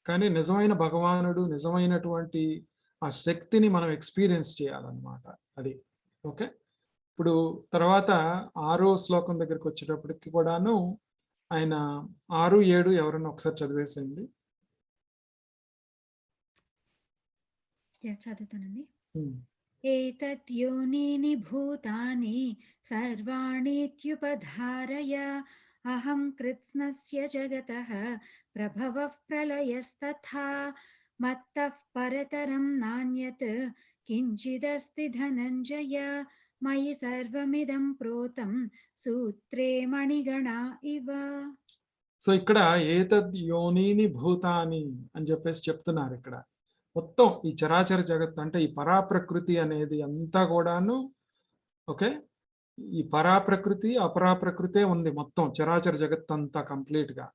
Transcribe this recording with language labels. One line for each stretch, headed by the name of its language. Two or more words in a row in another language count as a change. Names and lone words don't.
Telugu: కానీ నిజమైన భగవానుడు, నిజమైనటువంటి ఆ శక్తిని మనం ఎక్స్పీరియన్స్ చేయాలన్నమాట. అది ఓకే. ఇప్పుడు తర్వాత 6వ శ్లోకం దగ్గరికి వచ్చేటప్పటికి కూడాను ఆయన 6, 7 ఎవరన్నా ఒకసారి చదివేసేయండి. చదువుతానండి. ఉమ్.
Sanskrit: एतत् योनीनि भूतानि सर्वाणीत्युपधारय अहं कृत्स्नस्य जगतः प्रभवः प्रलयस्तथा मत्तः परतरं नान्यत् किञ्चिदस्ति धनञ्जय मयि सर्वमिदं प्रोतं सूत्रे मणिगणा इव.
Telugu: సో ఇక్కడ
Sanskrit: ఏతద్ యోనీని భూతాని
Telugu: అని చెప్పేసి చెప్తున్నారు. ఇక్కడ మొత్తం ఈ చరాచర జగత్ అంటే ఈ పరాప్రకృతి అనేది అంతా కూడాను ఓకే. ఈ పరాప్రకృతి అపరాప్రకృతే ఉంది మొత్తం చరాచర జగత్ అంతా కంప్లీట్ గా.